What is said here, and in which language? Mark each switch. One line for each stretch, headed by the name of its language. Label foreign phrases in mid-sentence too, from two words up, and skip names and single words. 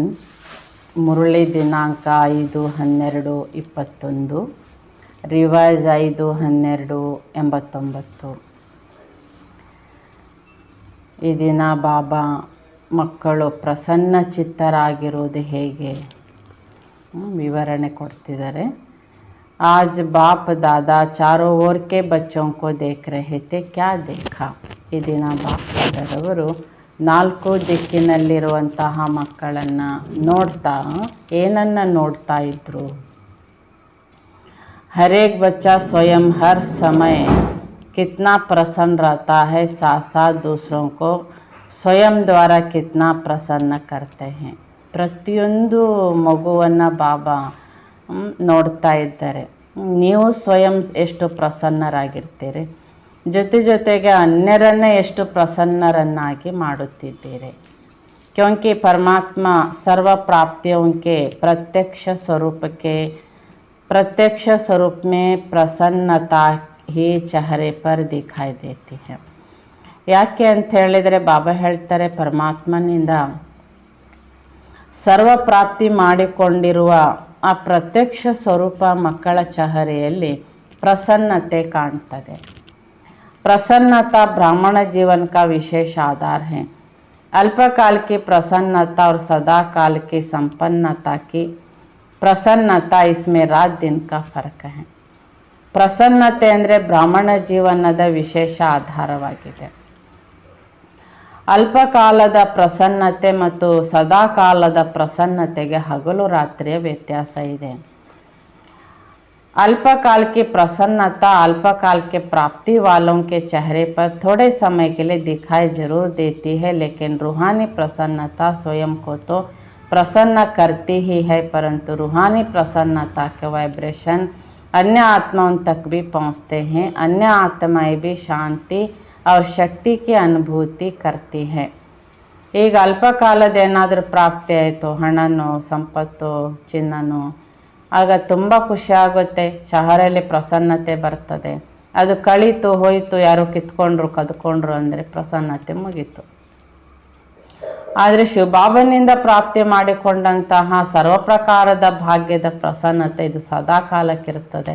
Kannada: ಮುರಳಿ ದಿನಾಂಕ 5/12/21. ರಿವೈಸ್ 5/12/89. ಈ ದಿನ ಬಾಬಾ ಮಕ್ಕಳು ಪ್ರಸನ್ನ ಚಿತ್ತರಾಗಿರುವುದು ಹೇಗೆ ವಿವರಣೆ ಕೊಡ್ತಿದ್ದಾರೆ.
Hindi: आज बाप दादा चारों ओर के बच्चों को देख रहे थे. क्या देखा?
Kannada: ಈ ದಿನ ಬಾಪ್ ದಾದಾರವರು 4 ದಿಕ್ಕಿನಲ್ಲಿರುವಂತಹ ಮಕ್ಕಳನ್ನು ನೋಡ್ತಾ ಏನನ್ನು ನೋಡ್ತಾ ಇದ್ರು?
Hindi: हर एक बच्चा स्वयं हर समय कितना प्रसन्न रहता है, साथ साथ दूसरों को स्वयं द्वारा कितना प्रसन्न करते हैं.
Kannada: ಪ್ರತಿಯೊಂದು ಮಗುವನ್ನು ಬಾಬಾ ನೋಡ್ತಾ ಇದ್ದಾರೆ. ನೀವು ಸ್ವಯಂ ಎಷ್ಟು ಪ್ರಸನ್ನರಾಗಿರ್ತೀರಿ, ಜೊತೆಗೆ ಅನ್ಯರನ್ನೇ ಎಷ್ಟು ಪ್ರಸನ್ನರನ್ನಾಗಿ ಮಾಡುತ್ತಿದ್ದೀರಿ.
Hindi: क्योंकि परमात्मा सर्व प्राप्तियों के प्रत्यक्ष स्वरूप में प्रसन्नता ही चेहरे पर दिखाई देती है.
Kannada: ಯಾಕೆ ಅಂತ ಹೇಳಿದರೆ ಬಾಬಾ ಹೇಳ್ತಾರೆ, ಪರಮಾತ್ಮನಿಂದ ಸರ್ವ ಪ್ರಾಪ್ತಿ ಮಾಡಿಕೊಂಡಿರುವ ಆ ಪ್ರತ್ಯಕ್ಷ ಸ್ವರೂಪ ಮಕ್ಕಳ ಚಹರೆಯಲ್ಲಿ ಪ್ರಸನ್ನತೆ ಕಾಣ್ತದೆ.
Hindi: प्रसन्नता ब्राह्मण जीवन का विशेष आधार है. अल्पकाल की प्रसन्नता और सदा काल की संपन्नता की प्रसन्नता, इसमें रात दिन का फर्क है.
Kannada: ಪ್ರಸನ್ನತೆ ಅಂದರೆ ಬ್ರಾಹ್ಮಣ ಜೀವನದ ವಿಶೇಷ ಆಧಾರವಾಗಿದೆ. ಅಲ್ಪಕಾಲದ ಪ್ರಸನ್ನತೆ ಮತ್ತು ಸದಾಕಾಲದ ಪ್ರಸನ್ನತೆಗೆ ಹಗಲು ರಾತ್ರಿಯ ವ್ಯತ್ಯಾಸ ಇದೆ.
Hindi: अल्पकाल की प्रसन्नता अल्पकाल के प्राप्ति वालों के चेहरे पर थोड़े समय के लिए दिखाई जरूर देती है, लेकिन रूहानी प्रसन्नता स्वयं को तो प्रसन्न करती ही है, परंतु रूहानी प्रसन्नता के वाइब्रेशन अन्य आत्माओं तक भी पहुँचते हैं. अन्य आत्माएं भी शांति और शक्ति की अनुभूति करती है.
Kannada: ಈಗ ಅಲ್ಪಕಾಲದೇನಾದರೂ ಪ್ರಾಪ್ತಿ ಆಯಿತು, ಹಣನೋ ಸಂಪತ್ತೋ ಚಿನ್ನನೋ, ಆಗ ತುಂಬ ಖುಷಿಯಾಗುತ್ತೆ, ಚಹರೆಯಲ್ಲಿ ಪ್ರಸನ್ನತೆ ಬರ್ತದೆ. ಅದು ಕಳೀತು ಹೋಯಿತು, ಯಾರೋ ಕಿತ್ಕೊಂಡ್ರು ಕದ್ಕೊಂಡ್ರು ಅಂದರೆ ಪ್ರಸನ್ನತೆ ಮುಗೀತು. ಆದರೆ ಶಿವಬಾಬನಿಂದ ಪ್ರಾಪ್ತಿ ಮಾಡಿಕೊಂಡಂತಹ ಸರ್ವ ಪ್ರಕಾರದ ಭಾಗ್ಯದ ಪ್ರಸನ್ನತೆ ಇದು ಸದಾ ಕಾಲಕ್ಕಿರ್ತದೆ.